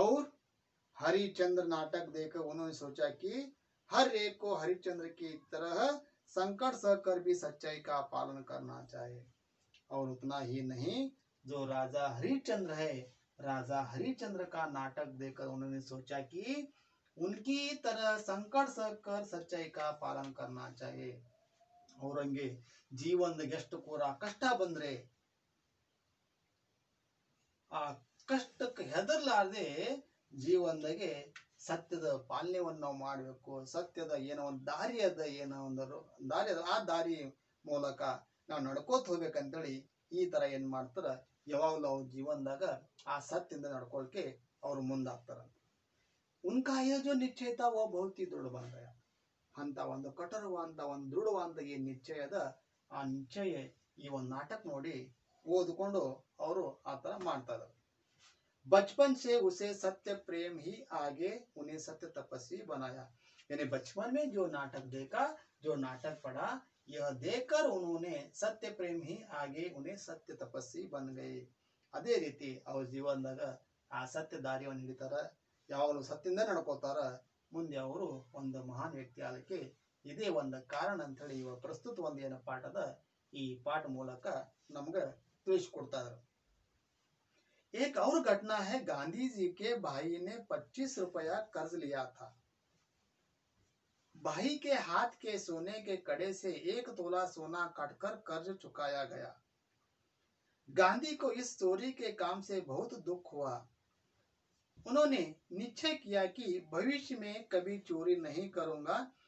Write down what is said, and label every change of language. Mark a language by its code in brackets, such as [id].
[hi] और हरिश्चंद्र नाटक देखकर उन्होंने सोचा कि हर एक को हरिश्चंद्र की तरह संकट सहकर भी सच्चाई का पालन करना चाहिए। और उतना ही नहीं, जो राजा हरिश्चंद्र है, राजा हरिश्चंद्र का नाटक देखकर उन्होंने सोचा कि उनकी तरह संकट सहकर सच्चाई का पालन करना चाहिए। [kn] औरंगे ಜೀವನದಾಗ ಎಷ್ಟು ಕೂಡ ಕಷ್ಟ ಬಂದ್ರೆ ಆ ಕಷ್ಟಕ್ಕೆ ಹೆದರ್ಲಾರ್ದೆ ಜೀವನದಾಗೆ ಸತ್ಯದ ಪಾಲನೆಯನ್ನು ನಾವು ಮಾಡಬೇಕು। ಸತ್ಯದ ಏನೋ ಒಂದು ದಾರಿ ಅದ, ಏನೋ ಒಂದು ದಾರಿ ಅದ, ಆ ದಾರಿ ಮೂಲಕ ನಾವು ನಡ್ಕೋತ ಹೋಗ್ಬೇಕಂತೇಳಿ ಈ ತರ ಏನ್ ಮಾಡ್ತಾರ, ಯಾವಾಗಲೂ ಅವ್ರ ಜೀವನದಾಗ ಆ ಸತ್ಯದಿಂದ ನಡ್ಕೊಳಕ್ಕೆ ಅವ್ರು ಮುಂದಾಗ್ತಾರ। [hi] उनका यह जो निश्चय था वो बहुत ही दृढ़ बन गया। [kn] ಅಂತ ಒಂದು ಕಠೋರವಾದ ಒಂದು ದೃಢವಾದ ಏನ್ ನಿಶ್ಚಯ ಅದ, ಆ ನಿಶ್ಚಯ ಈ ಒಂದು ನಾಟಕ ನೋಡಿ ಓದ್ಕೊಂಡು ಅವರು ಆ ತರ ಮಾಡ್ತಾ ಇದ್ದಾರೆ। [hi] बचपन से उसे सत्य प्रेम ही आगे उन्हें सत्य तपस्वी बनाया। यानी बचपन में जो नाटक देखा, जो नाटक पढ़ा, यह देखकर उन्होंने सत्य प्रेम ही आगे उन्हें सत्य तपस्वी बन गए। [kn] ಅದೇ ರೀತಿ ಅವ್ರ ಜೀವನದಾಗ ಆ ಸತ್ಯ ದಾರಿಯನ್ನು ಹಿಡಿತಾರ, ಯಾವಾಗಲೂ ಸತ್ಯದಿಂದ ನಡ್ಕೋತಾರ, ಮುಂದೆ ಅವರು ಒಂದು ಮಹಾನ್ ವ್ಯಕ್ತಿ ಆಗಲಿಕ್ಕೆ ಇದೇ ಒಂದು ಕಾರಣ ಅಂತ ಹೇಳಿ ಇವ ಪ್ರಸ್ತುತ ಒಂದು ಏನು ಪಾಠ ಅದ, ಈ ಪಾಠ ಮೂಲಕ ನಮ್ಗೆ ತಿಳಿಸ್ಕೊಡ್ತಾ ಇದ್ದಾರೆ। [hi] एक और घटना है, गांधी जी के भाई ने 25 रुपया कर्ज लिया था। भाई के हाथ के सोने के कड़े से 1 तोला सोना काटकर कर्ज चुकाया गया। गांधी को इस चोरी के काम से बहुत दुख हुआ। उन्होंने निश्चय किया कि भविष्य में कभी चोरी नहीं करूंगा।